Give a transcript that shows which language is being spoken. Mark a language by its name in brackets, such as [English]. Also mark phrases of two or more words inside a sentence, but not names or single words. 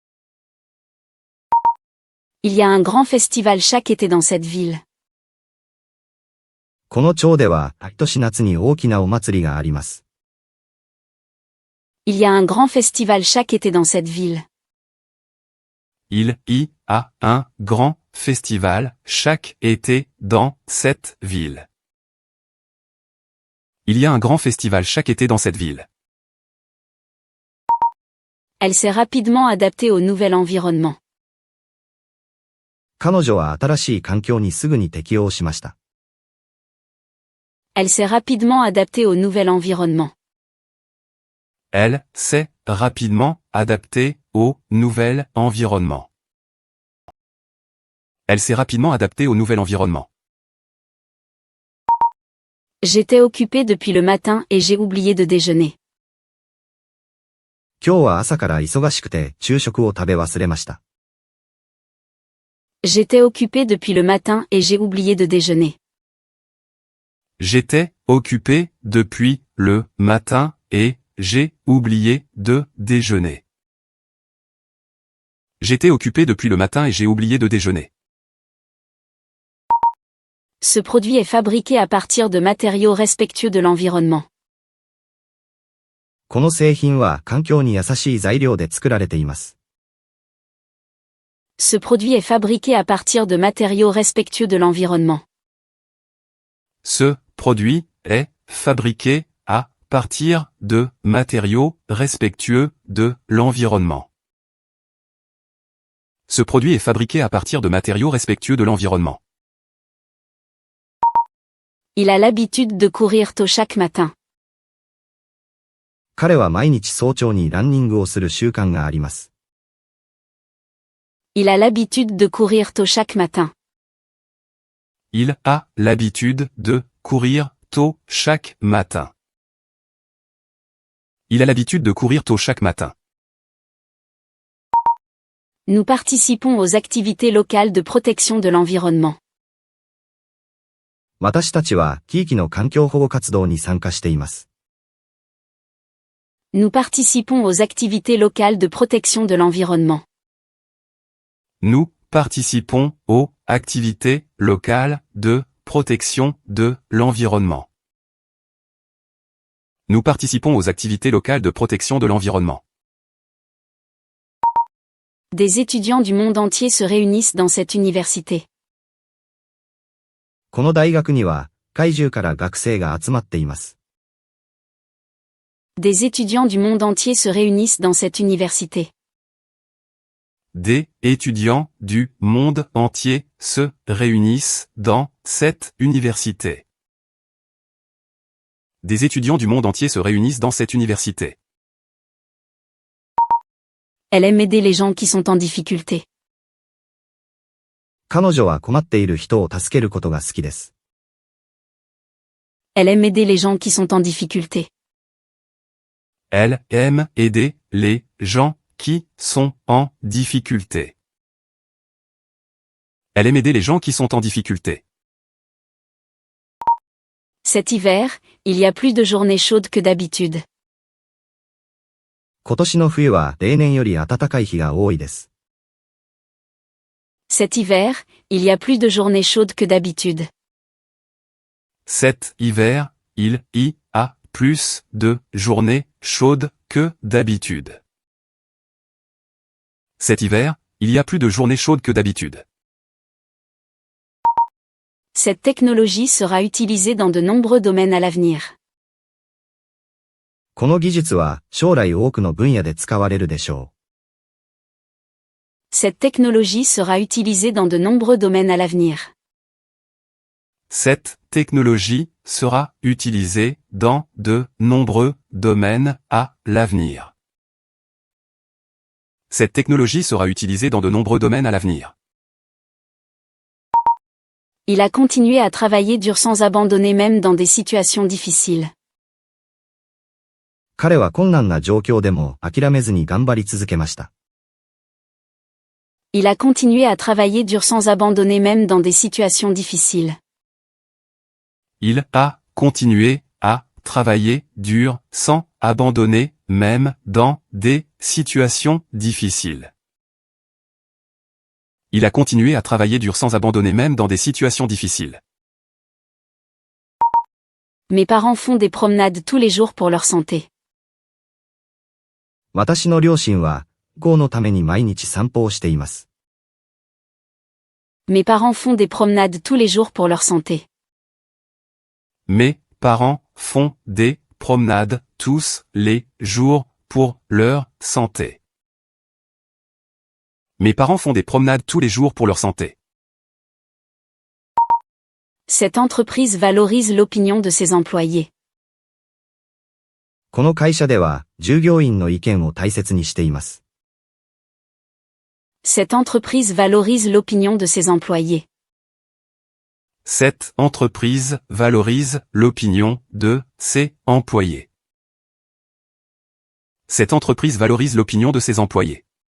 [French] Il y a un grand festival chaque été dans cette ville. [Japanese] この町では、毎年夏に大きなお祭りがあります。 [French] Il y a un grand festival chaque été dans cette ville. Il y a un grand festival chaque été dans cette ville. Il y a un grand festival chaque été dans cette ville. Elle s'est rapidement adaptée au nouvel environnement. [Japanese] 彼女は新しい環境にすぐに適応しました。 [French] Elle s'est rapidement adaptée au nouvel environnement. Elle s'est rapidement adaptée au nouvel environnement. Elle s'est rapidement adaptée au nouvel environnement. J'étais occupée depuis le matin et j'ai oublié de déjeuner. [Japanese] 今日は朝から忙しくて昼食を食べ忘れました。 [French] J'étais occupée depuis le matin et j'ai oublié de déjeuner. J'étais occupé depuis le matin et j'ai oublié de déjeuner. J'étais occupé depuis le matin et j'ai oublié de déjeuner. Ce produit est fabriqué à partir de matériaux respectueux de l'environnement. [Japanese] この製品は環境に優しい材料で作られています。 [French] Ce produit est fabriqué à partir de matériaux respectueux de l'environnement. Ce produit est fabriqué à partir de matériaux respectueux de l'environnement. Ce produit est fabriqué à partir de matériaux respectueux de l'environnement. Il a l'habitude de courir tôt chaque matin. [Japanese] 彼は毎日早朝にランニングをする習慣があります。 [French] Il a l'habitude de courir tôt chaque matin. Il a l'habitude de courir tôt chaque matin. Il a l'habitude de courir tôt chaque matin. Nous participons aux activités locales de protection de l'environnement. [Japanese] 私たちは地域の環境保護活動に参加しています。 [French] Nous participons aux activités locales de protection de l'environnement. Nous participons aux activités locales de protection de l'environnement. Nous participons aux activités locales de protection de l'environnement. Des étudiants du monde entier se réunissent dans cette université. [Japanese] この大学には、世界中から学生が集まっています。 [French] Des étudiants du monde entier se réunissent dans cette université. Des étudiants du monde entier se réunissent dans cette université. Des étudiants du monde entier se réunissent dans cette université. Elle aime aider les gens qui sont en difficulté. [Japanese] 彼女は困っている人を助けることが好きです。 [French] Elle aime aider les gens qui sont en difficulté. Elle aime aider les gens qui sont en difficulté. Elle aime aider les gens qui sont en difficulté. Cet hiver, il y a plus de journées chaudes que d'habitude. [Japanese] 今年の冬は例年より暖かい日が多いです。 [French] Cet hiver, il y a plus de journées chaudes que d'habitude. Cet hiver, il y a plus de journées chaudes que d'habitude. Cet hiver, il y a plus de journées chaudes que d'habitude. Cette technologie sera utilisée dans de nombreux domaines à l'avenir. [Japanese] この技術は将来多くの分野で使われるでしょう。 [French] Cette technologie sera utilisée dans de nombreux domaines à l'avenir. Cette technologie sera utilisée dans de nombreux domaines à l'avenir. Cette technologie sera utilisée dans de nombreux domaines à l'avenir. Il a continué à travailler dur sans abandonner même dans des situations difficiles. [Japanese] 彼は困難な状況でも諦めずに頑張り続けました。 [French] Il a continué à travailler dur sans abandonner même dans des situations difficiles. Il a continué à travailler dur sans abandonner même dans des situations difficiles. Il a continué à travailler dur sans abandonner même dans des situations difficiles. Mes parents font des promenades tous les jours pour leur santé. [Japanese] 私の両親は、健康のために毎日散歩をしています。 [French] Mes parents font des promenades tous les jours pour leur santé. Mes parents font des promenades tous les jours pour leur santé. Mes parents font des promenades tous les jours pour leur santé. Cette entreprise valorise l'opinion de ses employés. [Japanese] この会社では、従業員の意見を大切にしています。 [French] Cette entreprise valorise l'opinion de ses employés. Cette entreprise valorise l'opinion de ses employés. Cette entreprise valorise l'opinion de ses employés.